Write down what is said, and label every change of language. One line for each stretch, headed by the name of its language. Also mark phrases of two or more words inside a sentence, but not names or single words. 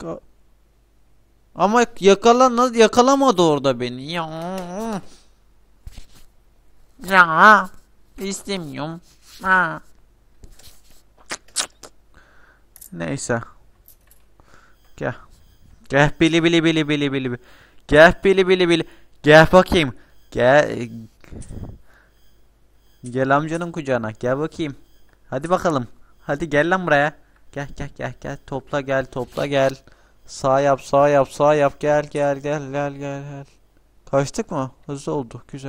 Turkish: Ama yakalamadı orada beni. Ya istemiyorum. Ha. Neyse. Gel. Gel bili bili bili bili bili. Gel bili bili bili. Gel bakayım. Gel. Gel amcanın kucağına. Gel bakayım. Hadi bakalım. Hadi gel lan buraya. Gel gel gel gel. Topla gel, topla gel. Sağ yap, sağ yap, sağ yap. Gel gel gel gel gel gel. Kaçtık mı? Hızlı oldu. Güzel.